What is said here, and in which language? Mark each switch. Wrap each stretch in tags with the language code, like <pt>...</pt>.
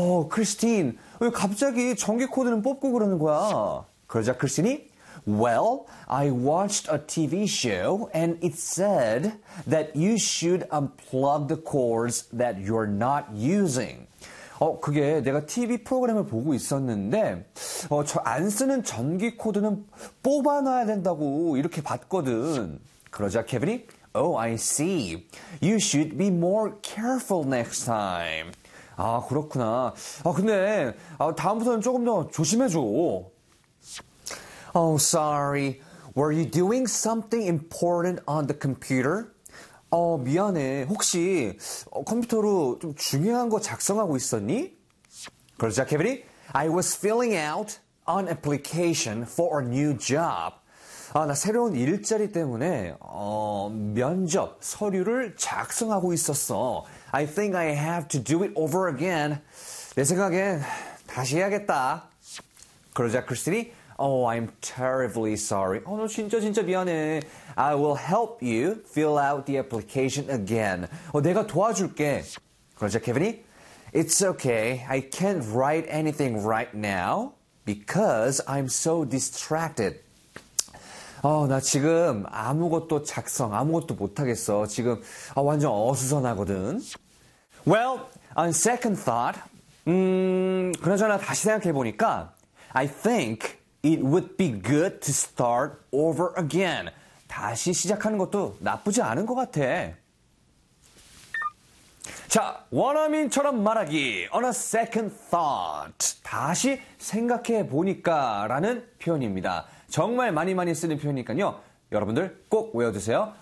<ko>크리스틴, 왜 갑자기 전기 코드는 뽑고 그러는 거야? 그러자 크리스틴이,</ko> <en>Well, I watched a TV show and it said that you should unplug the cords that you're not using.</en> <ko>그게 내가 TV 프로그램을 보고 있었는데 저 안 쓰는 전기 코드는 뽑아놔야 된다고 이렇게 봤거든. 그러자 케빈이,</ko> <en>Oh, I see. You should be more careful next time.</en> <ko>아, 그렇구나. 근데 다음부터는 조금 더 조심해줘.</ko> <en>Oh, sorry. Were you doing something important on the computer?</en> <ko>미안해. 혹시 컴퓨터로 좀 중요한 거 작성하고 있었니? 그러자 케빈이,</ko> <en>I was filling out an application for a new job.</en> <ko>나 새로운 일자리 때문에 면접 서류를 작성하고 있었어.</ko> <en>I think I have to do it over again.</en> <ko>내 생각엔 다시 해야겠다. 그러자 크리스틴이,</ko> <en>Oh, I'm terribly sorry.</en> <ko>너 진짜 진짜 미안해.</ko> <en>I will help you fill out the application again.</en> <ko>내가 도와줄게. 그러자 케빈이,</ko> <en>It's okay. I can't write anything right now because I'm so distracted.</en> <ko>나 지금 아무것도 작성, 아무것도 못하겠어. 지금 완전 어수선하거든.</ko> <en>Well, on second thought,</en> <ko>그나저나 다시 생각해보니까</ko> <en>I think it would be good to start over again.</en> <ko>다시 시작하는 것도 나쁘지 않은 것 같아. 자, 원어민처럼 말하기.</ko> <en>On a second thought.</en> <ko>다시 생각해보니까 라는 표현입니다. 정말 많이 많이 쓰는 표현이니까요. 여러분들 꼭 외워주세요.</ko>